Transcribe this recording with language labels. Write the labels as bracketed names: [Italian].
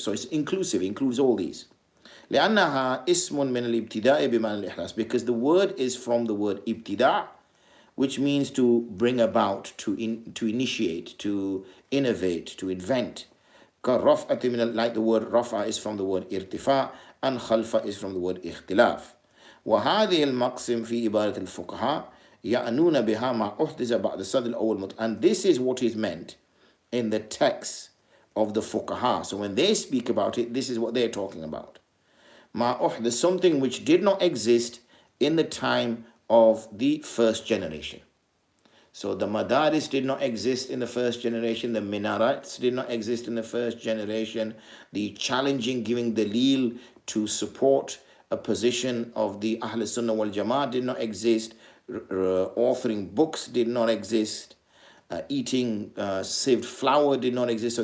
[English] So it's inclusive, includes all these. [Arabic] لأنها اسم من الابتداء بمعنى الإحداث, [English] because the word is from the word ibtida', which means to bring about, to initiate, to innovate, to invent. Like the word rafa is from the word irtifa, and khalfa is from the word ikhtilaf. [Arabic] وهذه المقسم في عبارة الفقهاء يعنون بها ما أحدث بعد الصدر الأول. [English] And this is what is meant in the text of the fuqaha. So when they speak about it, this is what they're talking about. [Arabic] ما أحدث, [English] something which did not exist in the time of the first generation. So the madaris did not exist in the first generation, the minarats did not exist in the first generation, the challenging, giving dalil to support a position of the Ahl Sunnah wal Jama'ah did not exist, authoring books did not exist, eating sieved flour did not exist.